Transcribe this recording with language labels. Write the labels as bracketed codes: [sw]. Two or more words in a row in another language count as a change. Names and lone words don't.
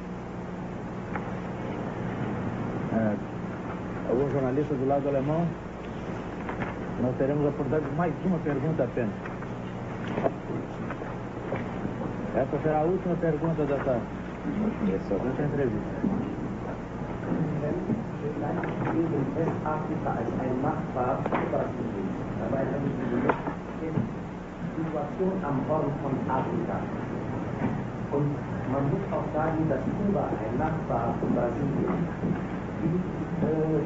[pt] Algum jornalista do lado alemão? Nós teremos a oportunidade de mais uma pergunta apenas. Essa será a última pergunta dessa entrevista. [de] Westafrika als ein Nachbar Brasilien. Dabei haben Sie die Situation am Horn von Afrika. Und man muss auch sagen, dass Kuba ein Nachbar von Brasilien ist.